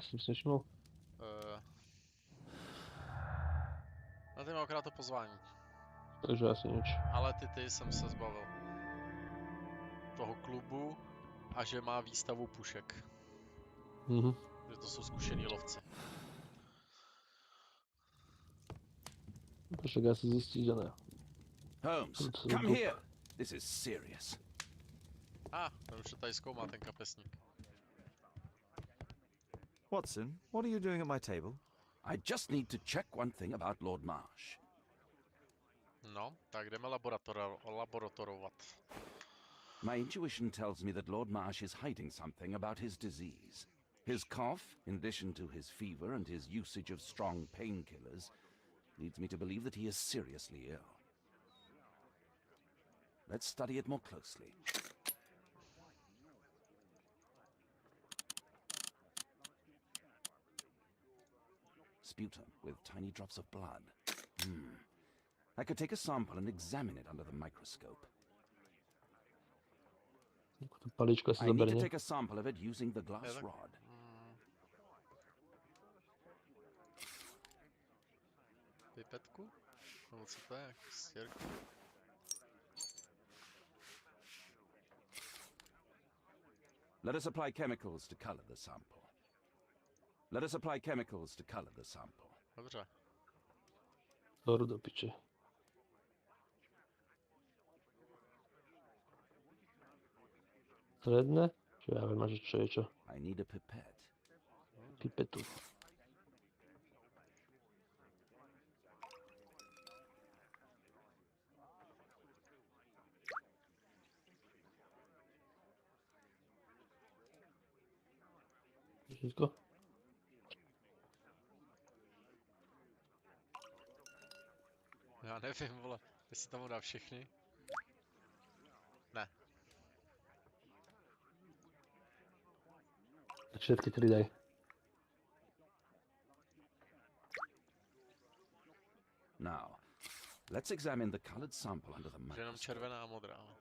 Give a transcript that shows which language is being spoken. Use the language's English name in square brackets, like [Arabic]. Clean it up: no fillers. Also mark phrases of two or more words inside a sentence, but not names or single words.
[Slovak] Som si nevšimol. [Czech] No ty mám akorát to pozvání. [Slovak] Takže asi nič. [Czech] Ale ty jsem se zbavil. Toho klubu a že má výstavu pušek. Že to jsou zkušení lovci. Pušek asi zjistí, že ne. [English] Holmes, come here. This is serious. [Czech] Ten už to tady zkoumá, ten kapesník. [English] Watson, what are you doing at my table? I just need to check one thing about Lord Marsh. [Czech] No, tak jdeme laboratorovat. [English] My intuition tells me that Lord Marsh is hiding something about his disease. His cough, in addition to his fever and his usage of strong painkillers, leads me to believe that he is seriously ill. Let's study it more closely. Sputum with tiny drops of blood. I could take a sample and examine it under the microscope. I need to take a sample of it using the glass rod. [Czech] Pipetku? No co to je? Stěrku? [English] Let us apply chemicals to color the sample. Let us apply chemicals to color the sample. [Czech] Dobře. [Slovak] Horu do piče. Stredné? Čo ja viem, že čo je čo. [English] I need a pipette. [Slovak] Pipetu. Všetko? [Czech] Já nevím, vole, jestli tam dá všechny. Ne. [Slovak] Tak všetky tri daj. [English] Now, let's examine the colored sample under the microscope. [Czech] Jenom červená a modrá.